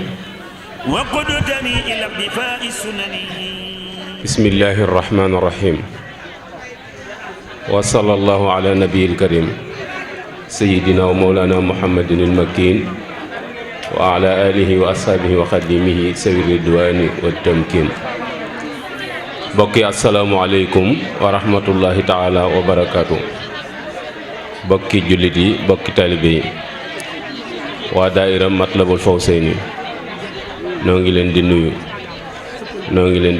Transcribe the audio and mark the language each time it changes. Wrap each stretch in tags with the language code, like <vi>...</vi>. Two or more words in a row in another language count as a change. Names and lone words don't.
<ar>وقدتني إلى اقتفاء السنن بسم الله الرحمن الرحيم وصلى الله على نبي الكريم سيدنا ومولانا محمد المكين وعلى آله وأصحابه وخديمه سوي الرضوان والتمكين</ar> <wo>bokki</wo> <ar>السلام عليكم ورحمة الله تعالى وبركاته</ar> <wo>bokki jullit yi bokki taalibe yi waa daayira Matlabul Fawzayni noo ngi leen di nuyu noo ngi leen</wo>